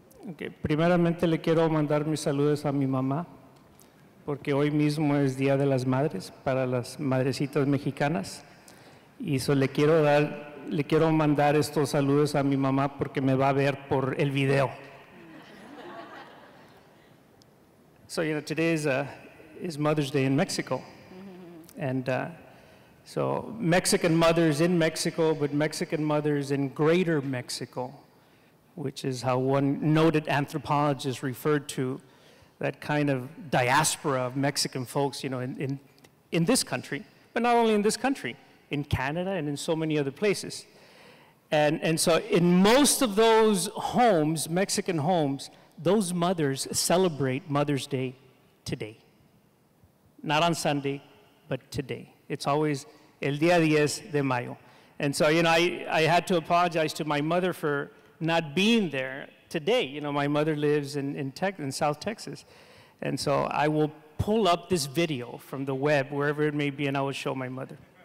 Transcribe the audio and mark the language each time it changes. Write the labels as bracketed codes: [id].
[es] Okay, primeramente le quiero mandar mis saludos a mi mamá, porque hoy mismo es Día de las Madres para las madrecitas mexicanas, y le quiero mandar estos saludos a mi mamá porque me va a ver por el video. [en] So today is Mother's Day in Mexico, and so Mexican mothers in Mexico, but Mexican mothers in greater Mexico, which is how one noted anthropologist referred to that kind of diaspora of Mexican folks, in this country, but not only in this country, in Canada and in so many other places. And so in most of those homes, Mexican homes, those mothers celebrate Mother's Day today. Not on Sunday, but today. It's always [es] el día 10 de mayo. [en] And so, I had to apologize to my mother for not being there today. My mother lives in South Texas. And so I will pull up this video from the web, wherever it may be, and I will show my mother.